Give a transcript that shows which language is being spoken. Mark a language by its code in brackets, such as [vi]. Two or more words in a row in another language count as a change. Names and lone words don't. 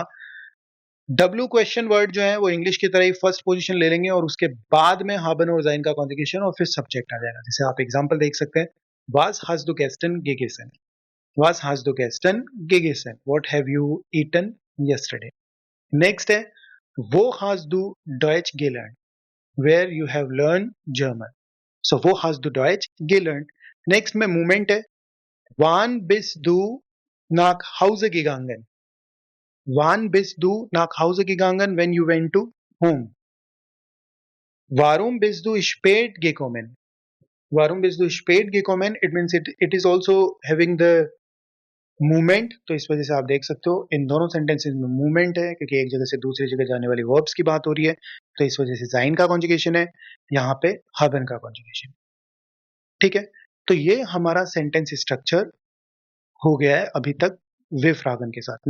[en] W question word [hi] जो है वो इंग्लिश की तरह ही [en] first position [hi] ले लेंगे, और उसके बाद में हाबन और जाइन का कॉन्जुगेशन, और फिर सब्जेक्ट आ जाएगा। जैसे आप एग्जांपल देख सकते हैं, [de] Was hast du gestern gegessen, Was hast du gestern gegessen, [en] What have you eaten yesterday. [hi] नेक्स्ट है [de] Wo hast du Deutsch gelernt, [en] where you have learn German, [hi] सो वो [de] hast du Deutsch gelernt. [hi] नेक्स्ट में मूवमेंट है, [de] wann bist du nach Hause gegangen, wann bist du nach Hause gegangen [en] when you went to home, [de] warum bist du spät gekommen, warum bist du spät gekommen, [en] it means it is also having the movement, [hi] तो इस वजह से आप देख सकते हो इन दोनों सेंटेंसेस में मूवमेंट है क्योंकि एक जगह से दूसरी जगह जाने वाली वर्ब्स की बात हो रही है, तो इस वजह से ज़ाइन का कॉन्जुगेशन है, यहाँ पे haben का कॉन्जुगेशन। ठीक है? तो ये हमारा [en] sentence structure [hi] हो गया है अभी तक [de] W-Fragen [hi] के साथ।